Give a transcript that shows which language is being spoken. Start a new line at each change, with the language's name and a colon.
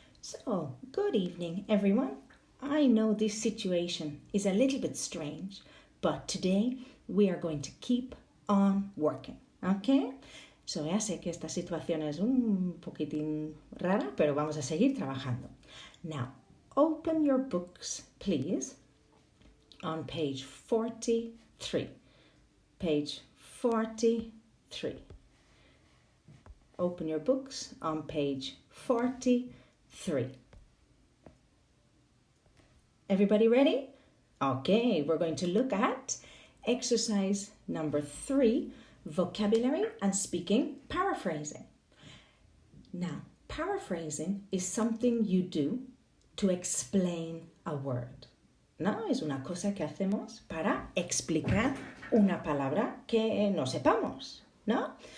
English: So, good evening, everyone. I know this situation is a little bit strange, but today we are going to keep on working, okay?
Spanish: So, ya sé que esta situación es un poquitín rara, pero vamos a seguir trabajando.
English: Now, open your books, please, on page 43. Page 43. Open your books on page 43. Everybody ready? Okay, we're going to look at exercise number 3, vocabulary and speaking paraphrasing. Now, paraphrasing is something you do to explain a word.
Spanish: ¿No? Es una cosa que hacemos para explicar una palabra que no sepamos, ¿no?